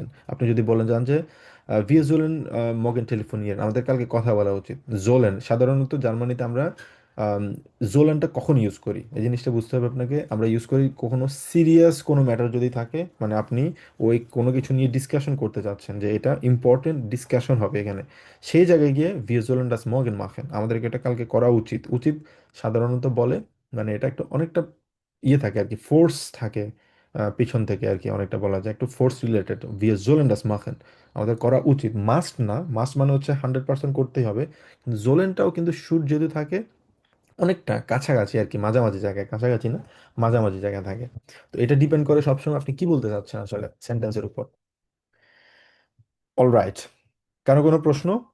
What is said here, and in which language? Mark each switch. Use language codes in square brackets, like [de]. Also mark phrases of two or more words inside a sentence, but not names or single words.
[bn] আপনি যদি বলেন যান যে [de] wir sollen morgen telefonieren, [bn] আমাদের কালকে কথা বলা উচিত, জোলেন সাধারণত জার্মানিতে আমরা জোলানটা কখন ইউজ করি এই জিনিসটা বুঝতে হবে আপনাকে, আমরা ইউজ করি কখনো সিরিয়াস কোনো ম্যাটার যদি থাকে, মানে আপনি ওই কোনো কিছু নিয়ে ডিসকাশন করতে চাচ্ছেন যে এটা [en] important discussion [bn] হবে এখানে, সেই জায়গায় গিয়ে [de] wir sollen das morgen machen, [bn] আমাদেরকে এটা কালকে করা উচিত, উচিত সাধারণত বলে, মানে এটা একটা অনেকটা ইয়ে থাকে আর কি, ফোর্স থাকে পিছন থেকে আর কি, অনেকটা বলা যায় একটু [en] force related, [de] wir sollen das machen, [bn] আমাদের করা উচিত, মাস্ট না, মাস্ট মানে হচ্ছে 100% করতেই হবে, কিন্তু জোলেনটাও কিন্তু শুড যদি থাকে অনেকটা কাছাকাছি আর কি, মাঝামাঝি জায়গায়, কাছাকাছি না, মাঝামাঝি জায়গায় থাকে। তো এটা ডিপেন্ড করে সবসময় আপনি কি বলতে চাচ্ছেন আসলে সেন্টেন্সের উপর। অলরাইট, কারো কোনো প্রশ্ন?